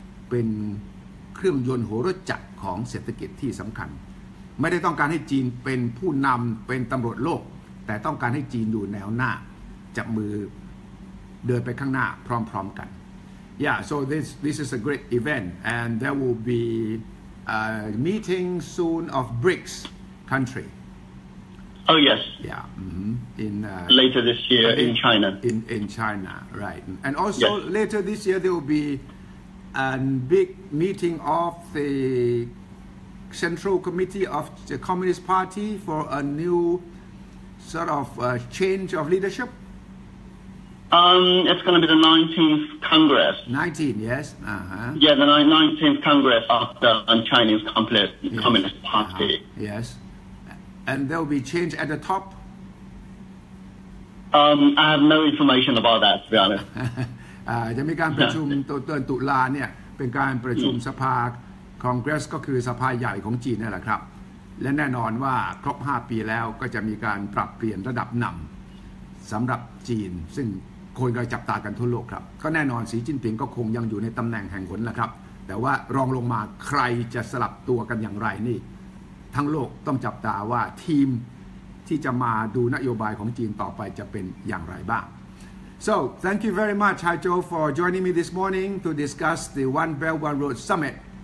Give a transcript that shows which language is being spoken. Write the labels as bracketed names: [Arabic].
[Thai] เป็นเครื่องยนต์หัวรถจักรของเศรษฐกิจที่สำคัญไม่ได้ต้องการให้จีนเป็นผู้นำเป็นตำรวจโลกแต่ต้องการให้จีนอยู่แนวหน้าจับมือเดินไปข้างหน้าพร้อมๆกัน [English] Yeah so this is a great event and there will be a meeting soon of BRICS country Oh yes in later this year in China in China right and also later this year there will be a big meeting of the Central Committee of the Communist Party for a new sort of change of leadership? It's going to be the 19th Congress. 19, yes. Yeah, the 19th Congress of the Chinese Communist Party. Yes. And there will be change at the top? I have no information about that, to be honest. [Thai] จะมีการประชุมเดือนตุลาเนี่ยเป็นการประชุมสภาคองเกรสก็คือสภาใหญ่ของจีนนั่นแหละครับ และแน่นอนว่าครบ5 ปีแล้วก็จะมีการปรับเปลี่ยนระดับนำสำหรับจีนซึ่งคนก็จับตากันทั่วโลกครับก็แน่นอนสีจิ้นผิงก็คงยังอยู่ในตำแหน่งแห่งหนแหละครับแต่ว่ารองลงมาใครจะสลับตัวกันอย่างไรนี่ทั้งโลกต้องจับตาว่าทีมที่จะมาดูนโยบายของจีนต่อไปจะเป็นอย่างไรบ้าง [English] So thank you very much Hai Zhou for joining me this morning to discuss the One Belt One Road Summit.